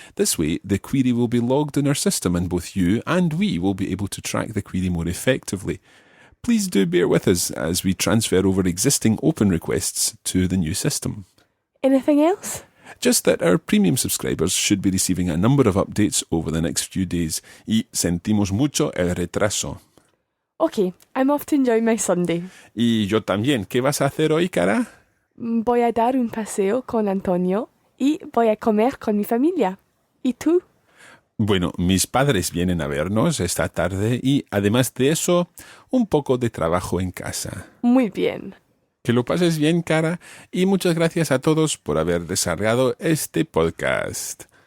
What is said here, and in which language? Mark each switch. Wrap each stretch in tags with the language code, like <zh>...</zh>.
<en>This way, the query will be logged in our system and both you and we will be able to track the query more effectively. Please do bear with us as we transfer over existing open requests to the new system. Anything else? Just that our premium subscribers should be receiving a number of updates over the next few days.</en> <es>Y sentimos mucho el retraso.</es> <en>Okay, I'm off to enjoy my Sunday.</en> <es>Y yo también. ¿Qué vas a hacer hoy, cara? Voy a dar un paseo con Antonio y voy a comer con mi familia. ¿Y tú? Bueno, mis padres vienen a vernos esta tarde y, además de eso, un poco de trabajo en casa. Muy bien. Que lo pases bien, cara, y muchas gracias a todos por haber desarrollado este podcast.</es>